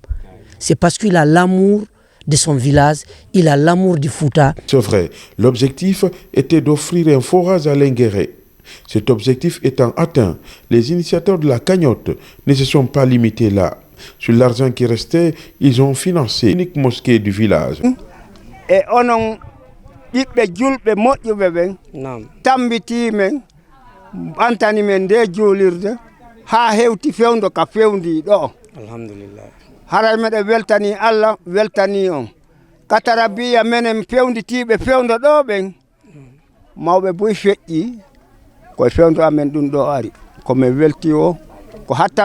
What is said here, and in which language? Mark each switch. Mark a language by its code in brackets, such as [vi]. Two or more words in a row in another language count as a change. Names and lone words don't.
[fr] C'est parce qu'il a l'amour de son village, il a l'amour du Fouta. C'est vrai, l'objectif était d'offrir un forage à Lenguéré. Cet objectif étant atteint, les initiateurs de la cagnotte ne se sont pas limités là. Sur l'argent qui restait, ils ont financé l'unique mosquée du village. [ff] Et on ɓiɓɓe julɓe moƴƴuɓe ɓen tambiti men antani men nde juulirde ha hewti fewndo ka fewndi ɗo alhamdulillah haray meɗe weltani Allah weltani on katarabiya menen fewnditiɓe fewndo ɗo ɓen mawɓe boy feƴƴi koye fewndo amen ɗum ɗo ari komin welti o ko hatta